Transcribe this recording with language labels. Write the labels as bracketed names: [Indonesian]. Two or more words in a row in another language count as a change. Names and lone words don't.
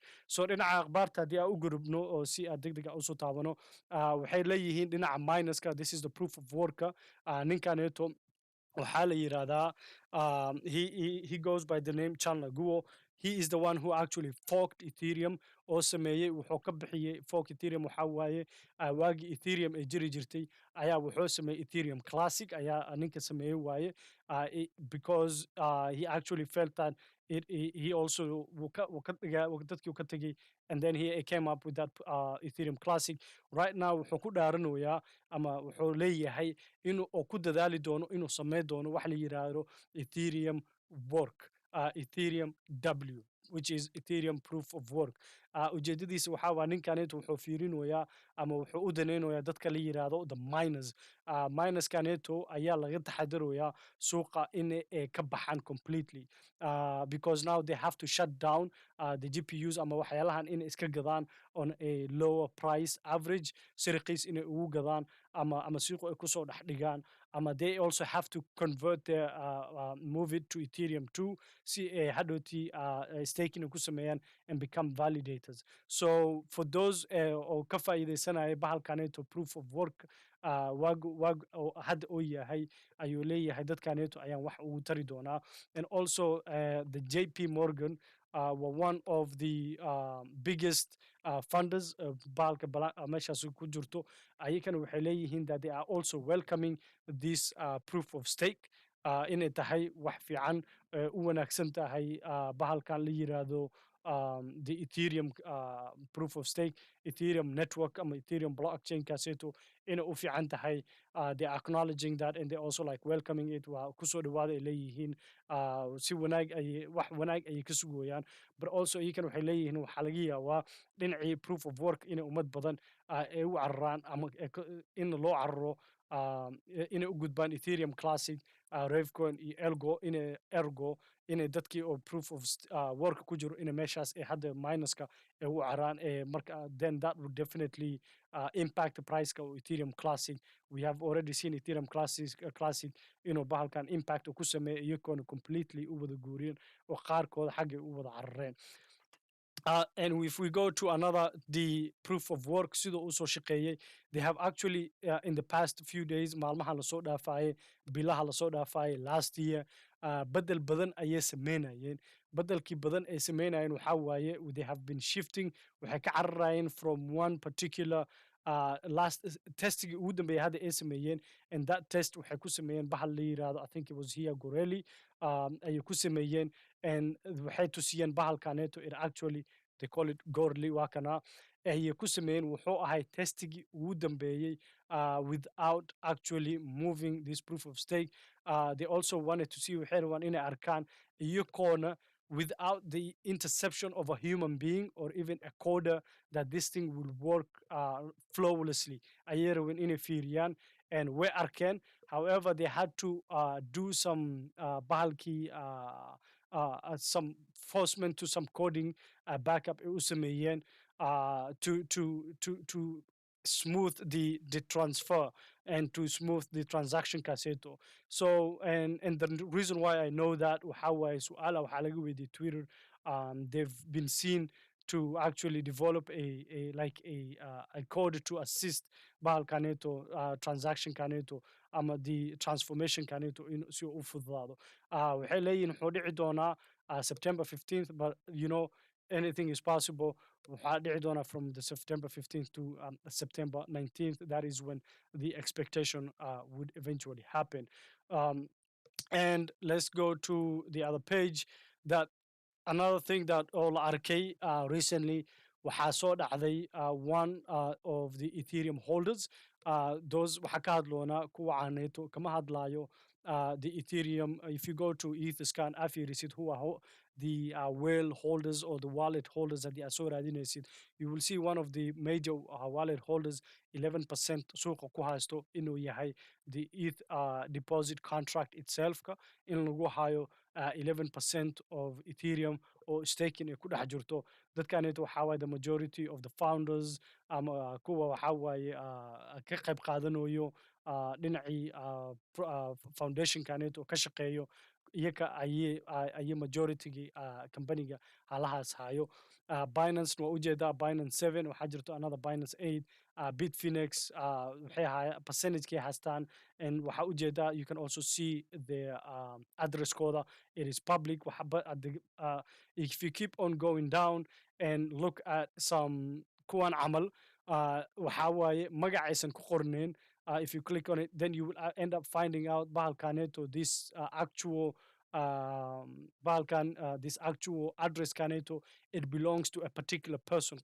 [Somali] So dhinaca akhbaarta haddii aan u gudubno oo si aad degdeg usoo taabano, waxay leeyihiin dhinaca minuska, [English] this is the proof of worka. [Somali] Ninkaneeto waxaa la yirahdaa, [English] he goes by the name Chandler Guo. He is the one who actually forked Ethereum [Somali] oo sameeyey, wuxuu ka bixiyey [English] fork Ethereum. [Somali] Waxaa waaye waagii Ethereum ay jiri jirtay ayaa wuxuu sameeyey Ethereum Classic ayaa ninka sameeyey waaye, [English] because he actually felt that he also [Somali] dadkii ka tegey, [English] and then he came up with that Ethereum Classic. Right now [Somali] wuxuu ku dhaaranayaa ama wuxuu leeyahay inuu ku dadaali doono inuu sameyn doono wax la yiraahdo [English] Ethereum work, Ethereum W, which is Ethereum proof of work. [Somali] Ujeedadiisa waxaa waa ninkaneetu wuxuu fiirinayaa ama wuxuu u danaynayaa dadka la yiraahdo [English] the miners. [Somali] Miners kaneeto ayaa laga taxadarayaa suuqa in ay ka baxaan [English] completely, because now they have to shut down the GPUs [Somali] ama waxyaalahan in iska gadaan [English] on a lower price average, [Somali] siriqiis inay ugu gadaan ama suuqa ay kusoo dhex dhigaan, ama [English] they also have to convert their move it to Ethereum 2 [Somali] si ay hadhowtii staking ku sameeyaan [English] and become validators. So for those [Somali] oo ka faa'iideysanaya bahalkaneeto [English] proof of work, [Somali] waag hadda oo yahay ayuu leeyahay dadkaneeto ayaan wax ugu tari doonaa. [English] And also the JP Morgan were one of the biggest funders of [Somali] bahalka meeshaas ku jirto. Ayakana waxay leeyihiin [English] that they are also welcoming this proof of stake, [Somali] inay tahay wax fiican, u wanaagsan tahay bahalkan la yiraahdo [English] the Ethereum proof of stake, [Somali] Ethereum network ama Ethereum blockchain kaaseeto inay u fiican tahay. [English] They are acknowledging that and they also like welcoming it. [Somali] Waa kusoo dhawaada ay leeyihiin si wanaag ay wax wanaag ayay ka sugooyaan. [English] But also [Somali] iyakan waxay leeyihiin waxaa laga yaabaa dhinacii [English] proof of work [Somali] inay ummad badan ay u cararaan ama in loo cararo inay u gudbaan Ethereum Classic, Ravecoin iyo Ergo inay dadkii oo [English] proof of work [Somali] ku jiro inay meeshaas ay hadda minuska ay u caraan. [English] Marka then that would definitely impact the price of Ethereum Classic. We have already seen [Somali] Ethereum Classic inuu bahalkan impact ku sameeyo iyagoona completely u wada guuriyeen oo qaarkooda xaggay u wada carareen. [English] And if we go to another, the proof of work, [Somali] sidoo usoo shaqeeyey, [English] they have actually in the past few days, [Somali] maalmaha lasoo dhaafayay, bilaha lasoo dhaafayay, [English] last year, [Somali] bedel badan ayay sameynayeen. Bedelkii badan ay sameynayeen waxaa waaye [English] they have been shifting, [Somali] waxay ka cararayeen [English] from one particular last [Somali] testigii ugu dambeeyay hadda ay sameeyeen, [English] and that test [Somali] waxay ku sameeyeen bahal la yiraahdo, [English] I think it was here Gorelli, [Somali] ayay ku sameeyeen, [English] and [Somali] waxay tusiyeen bahalkaneeto [English] it actually they call it Gorley [Somali] waa kana ayay ku sameeyeen wuxuu ahay testigii ugu dambeeyey [English] without actually moving this proof of stake. They also wanted to see [Somali] waxay rabaan inay arkaan iyagoona [English] without the interception of a human being or even a coder that this thing will work flawlessly [Somali] ayay rabeen inay fiiriyaan, [English] and [Somali] way arkeen. [English] However, they had to do some bahalkii some forcement to some coding backup [Somali] ay u sameeyeen [English] to smooth the transfer and to smooth the transaction kaaseeto. So and the reason why I know that [Somali] waxaa waaye su'aala waxaa laga weydiiyey [English] Twitter. They've been seen to actually develop a code to assist bahalkaneeto transaction kaneeto ama the transformation kaneeto [Somali] in si u fududaado. Waxay leeyihiin wuxuu dhici doonaa September 15th, [English] but you know anything is possible. [Somali] Waxaa dhici doonaa [English] from the September 15th to September 19th. That is when the expectation would eventually happen. And let's go to the other page. That another thing that all arkay recently [Somali] waxaa soo dhacday [English] one of the Ethereum holders. [Somali] Those waxaa ka hadloona kuwa caaneeto kama hadlaayo the Ethereum. [English] If you go to Etherscan afiirisid who are the whale holders or the wallet holders [Somali] haddii aad soo raadinaysid, [English] you will see one of the major wallet holders 11% [Somali] suuqa ku haysto inuu yahay [English] the ETH deposit contract itself [Somali] ka in lagu hayo [English] 11% of Ethereum [Somali] oo staking ay ku dhex jirto. Dadkaneeto waxaa waaye [English] the majority of the founders [Somali] ama kuwa waxaa waaye ka qayb qaadanayo dhinacii foundation kaneeto ka shaqeeyo iyaga ayay majoritigii companiga halahaas hayo. Binance waa ujeedaa Binance 7, waxaa jirto another Binance 8, Bitfinex waxay percentage-kay haystaan, and waxaa ujeedaa [English] you can also see their address-kooda. It is public. If you keep on going down and look at some [Somali] kuwan camal waxaa waaye magacaysan ku qorneen. [English] If you click on it, then you will end up finding out bahalkaneeto this actual this actual address kaneeto, it belongs to a particular person.